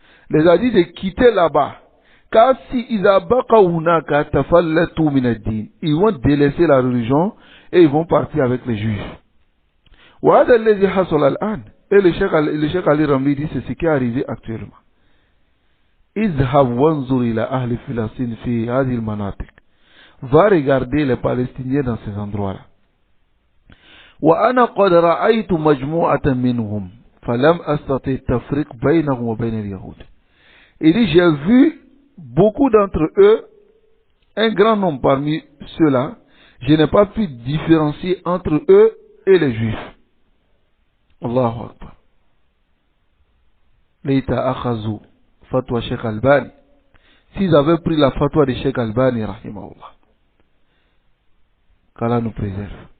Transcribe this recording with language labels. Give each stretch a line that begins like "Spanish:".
French: Les a dit de quitter là-bas. Car si ils vont délaisser la religion et ils vont partir avec les juifs. Et le Cheikh Ali Ramli dit c'est ce qui est arrivé actuellement.
Arabic: اذهب وانظر إلى أهل فلسطين في هذه المناطق.
French: Va regarder les Palestiniens dans ces endroits-là.
Arabic: وأنا قد رأيت مجموعة منهم فلم أستطع التفريق بينهم وبين اليهود.
French: Il dit, j'ai vu beaucoup d'entre eux, un grand nombre parmi ceux-là, je n'ai pas pu différencier entre eux et les juifs. Allahu Akbar.
Arabic: Leïta akhazu fatwa Sheikh Albani.
French: S'ils avaient pris la fatwa de Sheikh Albani, rahimahullah, qu'Allah nous préserve.